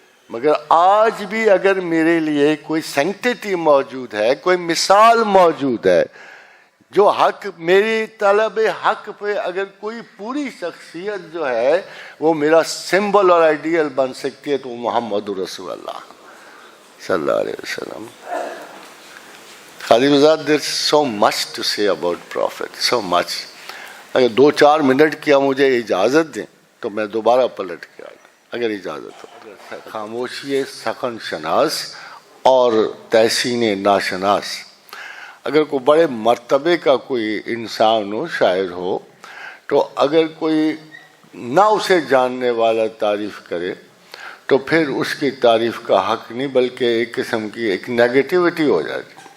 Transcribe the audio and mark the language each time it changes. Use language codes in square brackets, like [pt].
[ur] مگر آج بھی اگر میرے لیے کوئی سینکٹیٹی موجود ہے، کوئی مثال موجود ہے جو حق، میری طلب حق پہ اگر کوئی پوری شخصیت جو ہے وہ میرا سمبل اور آئیڈیل بن سکتی ہے تو محمد رسول اللہ صلی اللہ علیہ وسلم. [en] Khalid Azad, there's so much to say about Prophet, so much. [ur] اگر 2-4 منٹ کیا مجھے اجازت دیں تو میں دوبارہ پلٹ کے آئے اگر اجازت ہو. خاموشی سخن شناس اور تحسین ناشناس. اگر کوئی بڑے مرتبے کا کوئی انسان ہو، شاعر ہو، تو اگر کوئی نہ اسے جاننے والا تعریف کرے تو پھر اس کی تعریف کا حق نہیں بلکہ ایک قسم کی ایک نیگیٹیوٹی ہو جاتی.